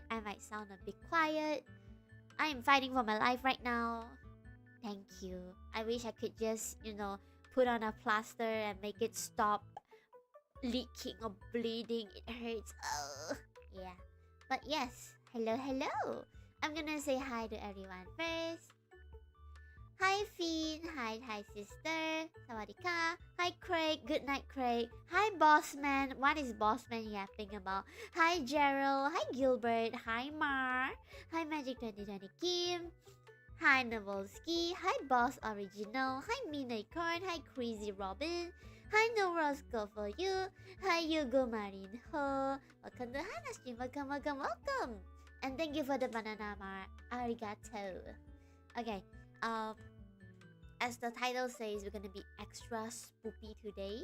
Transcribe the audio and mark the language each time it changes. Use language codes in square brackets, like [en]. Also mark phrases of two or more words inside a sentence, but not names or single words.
[en] I might sound a bit quiet. I am fighting for my life right now. Thank you. I wish I could just, put on a plaster and make it stop leaking or bleeding. It hurts. Oh, yeah. But yes, hello. I'm gonna say hi to everyone first. Hi Finn, hi sister, sawadika. Hi Craig, good night Craig. Hi Bossman, what is Bossman yapping about? Hi Gerald, hi Gilbert, hi Mar, hi Magic 2020 Kim, hi Novolsky, hi Boss Original, hi Minacorn, hi Crazy Robin, hi No Rose Go For You, hi Yugo Marinho. Welcome to Hannah stream, welcome. And thank you for the banana Mar, arigato. Okay. As the title says, we're gonna be extra spoopy today.